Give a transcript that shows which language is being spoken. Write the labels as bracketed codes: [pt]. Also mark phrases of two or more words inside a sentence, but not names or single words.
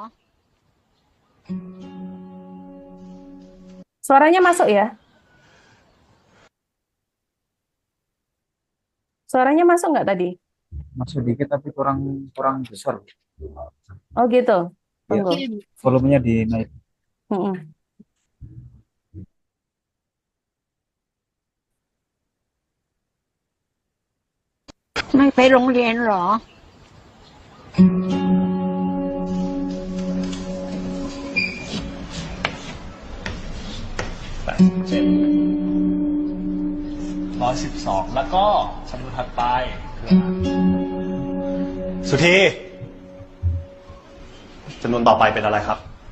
[id] Suaranya masuk ya? Suaranya masuk nggak tadi? Masuk dikit tapi kurang kurang besar. Oh gitu. Ya, Tunggu. volumenya dinaik. Mm-mm. [th] ไม่ไปโรงเรียนเหรอ 112แล้วก็จำนวนถัดไปคือสุธีจำนวนต่อไปเป็นอะไรครับ